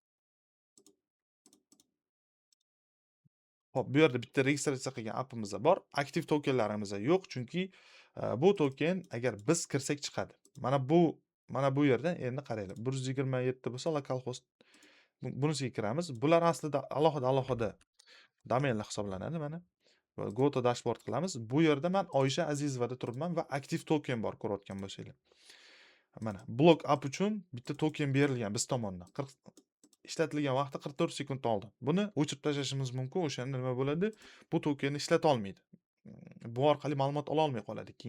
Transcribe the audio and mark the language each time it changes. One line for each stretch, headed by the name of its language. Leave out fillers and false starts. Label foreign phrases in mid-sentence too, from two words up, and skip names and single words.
Uzbek: Hop, bu yerda bitta registratsiya qilgan appimiz bor. Aktiv tokenlarimiz yo'q, chunki bu token agar biz kirsak chiqadi. Mana bu yerda endi qaranglar. 127 bo'lsa localhost bunisiga kiramiz. Bular aslida alohida domenlar hisoblanadi mana.
English: Go to dashboard
Uzbek: qilamiz. Bu yerda men Oyisha Azizovada turibman va aktiv token bor ko'rayotgan bo'lsanglar. Mana block app uchun bitta token berilgan biz tomonidan. Ishlatilgan vaqti 44 sekund oldi. Buni o'chirib tashlashimiz mumkin. O'shanda nima bo'ladi? Bu tokenni ishlata olmaydi. Bu orqali ma'lumot ola olmay qoladi keyin.